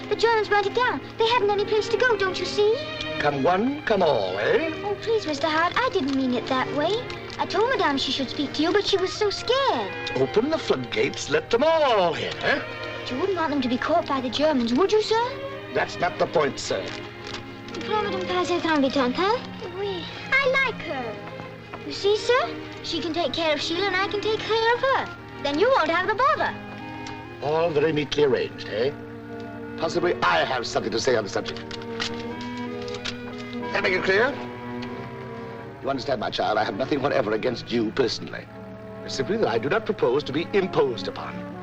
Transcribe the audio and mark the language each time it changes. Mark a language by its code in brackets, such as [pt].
[en] The Germans burnt it down. They hadn't any place to go, don't you see? Come one, come all, eh? Oh, please, Mr. Howard, I didn't mean it that way. I told Madame she should speak to you, but she was so scared. Open the floodgates, let them all in, eh? But you wouldn't want them to be caught by the Germans, would you, sir? That's not the point, sir. [fr] Pourquoi Madame pas être embêtante, hein? [en] Oui, I like her. You see, sir? She can take care of Sheila and I can take care of her. Then you won't have the bother. All very neatly arranged, eh? Possibly I have something to say on the subject. That make it clear? You understand, my child, I have nothing whatever against you personally. It's simply that I do not propose to be imposed upon.